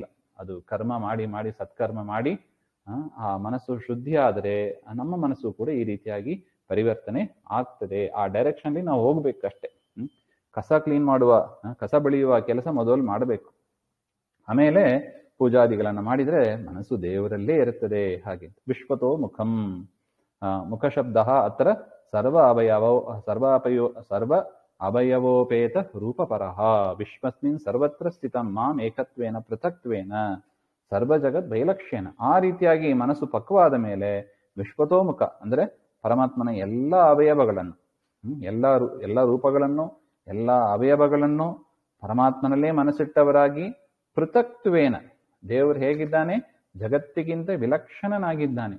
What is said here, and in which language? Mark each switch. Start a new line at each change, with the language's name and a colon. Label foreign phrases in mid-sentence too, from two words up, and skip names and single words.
Kannada: ಅದು ಕರ್ಮ ಮಾಡಿ ಮಾಡಿ ಸತ್ಕರ್ಮ ಮಾಡಿ ಆ ಮನಸ್ಸು ಶುದ್ಧಿ ಆದರೆ ನಮ್ಮ ಮನಸ್ಸು ಕೂಡ ಈ ರೀತಿಯಾಗಿ ಪರಿವರ್ತನೆ ಆಗ್ತದೆ. ಆ ಡೈರೆಕ್ಷನ್ಲಿ ನಾವು ಹೋಗ್ಬೇಕಷ್ಟೆ. ಕಸ ಕ್ಲೀನ್ ಮಾಡುವ, ಕಸ ಬೆಳೆಯುವ ಕೆಲಸ ಮೊದಲು ಮಾಡಬೇಕು. ಆಮೇಲೆ ಪೂಜಾದಿಗಳನ್ನ ಮಾಡಿದ್ರೆ ಮನಸ್ಸು ದೇವರಲ್ಲೇ ಇರುತ್ತದೆ.
Sanskrit: ಹಾಗೆ ವಿಶ್ವತೋ ಮುಖಂ, ಮುಖ ಶಬ್ದ ಅತ್ರ ಸರ್ವ ಅವಯವೋಪೇತ ರೂಪಪರಃ ವಿಶ್ವಸ್ಮಿನ್ ಸರ್ವತ್ರ ಸ್ಥಿತಂ ಮಾಂ ಏಕತ್ವೇನ ಪೃಥಕ್ತ್ವೇನ ಸರ್ವ ಜಗತ್ ವೈಲಕ್ಷ್ಯನ.
Kannada: ಆ ರೀತಿಯಾಗಿ ಮನಸ್ಸು ಪಕ್ವಾದ ಮೇಲೆ ವಿಶ್ವತೋಮುಖ ಅಂದ್ರೆ ಪರಮಾತ್ಮನ ಎಲ್ಲ ಅವಯವಗಳನ್ನು, ಎಲ್ಲ ರೂಪಗಳನ್ನು, ಎಲ್ಲ ಅವಯವಗಳನ್ನು ಪರಮಾತ್ಮನಲ್ಲೇ ಮನಸ್ಸಿಟ್ಟವರಾಗಿ ಪೃಥಕ್ತ್ವೇನ, ದೇವರು ಹೇಗಿದ್ದಾನೆ, ಜಗತ್ತಿಗಿಂತ ವಿಲಕ್ಷಣನಾಗಿದ್ದಾನೆ.